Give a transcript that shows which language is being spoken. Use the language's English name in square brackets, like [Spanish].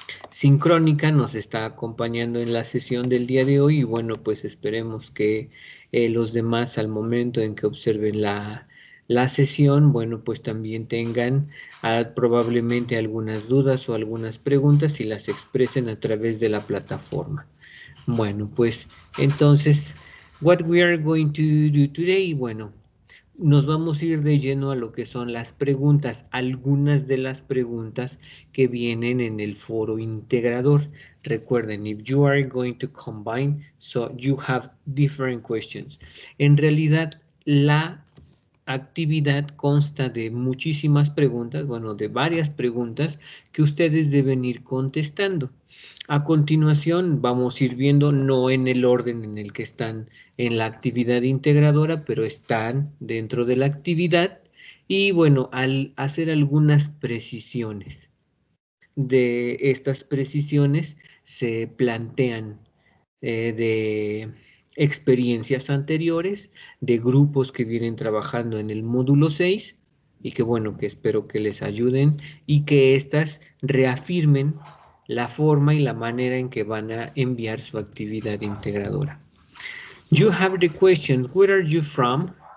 [Spanish] sincrónica, nos está acompañando en la sesión del día de hoy y bueno, pues esperemos que los demás al momento en que observen la sesión, bueno, pues también tengan probablemente algunas dudas o algunas preguntas y las expresen a través de la plataforma. Bueno, pues entonces, [English] what we are going to do today, [Spanish] bueno, nos vamos a ir de lleno a lo que son las preguntas, algunas de las preguntas que vienen en el foro integrador. Recuerden, [English] if you are going to combine, so you have different questions. [Spanish] En realidad, la actividad consta de muchísimas preguntas, bueno, de varias preguntas que ustedes deben ir contestando. A continuación vamos a ir viendo, no en el orden en el que están en la actividad integradora, pero están dentro de la actividad y bueno, al hacer algunas precisiones. De estas precisiones se plantean de experiencias anteriores, de grupos que vienen trabajando en el módulo 6 y que bueno, que espero que les ayuden y que éstas reafirmen la forma y la manera en que van a enviar su actividad integradora. [English] You have the questions, where are you from?